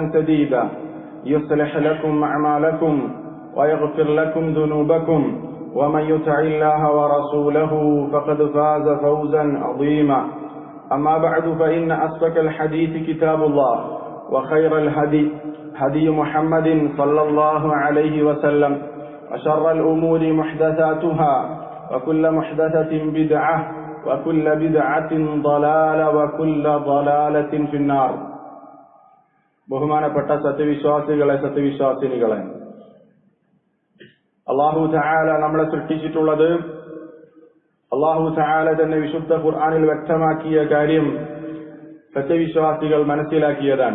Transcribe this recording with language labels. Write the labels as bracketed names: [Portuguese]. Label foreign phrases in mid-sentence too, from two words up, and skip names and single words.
[Arabic] سديدا يصلح لكم أعمالكم ويغفر لكم ذنوبكم ومن يطع الله ورسوله فقد فاز فوزا عظيما أما بعد فإن أصدق الحديث كتاب الله وخير الهدي هدي محمد صلى الله عليه وسلم وشر الأمور محدثاتها وكل محدثة بدعة وكل بدعة ضلالة وكل ضلالة في النار. [Malayalam] ബഹുമാനപ്പെട്ട സത്യവിശ്വാസികളെ സത്യവിശ്വാസിനികളെ, [Arabic] الله تعالى [Malayalam] നമ്മളെ സൃഷ്ടിച്ചിട്ടുള്ളത് [Arabic] الله تعالى [Malayalam] തന്നെ വിശുദ്ധ ഖുർആനിൽ വ്യക്തമാക്കിയ കാര്യം സത്യവിശ്വാസികൾ മനസ്സിലാക്കിയതാണ്.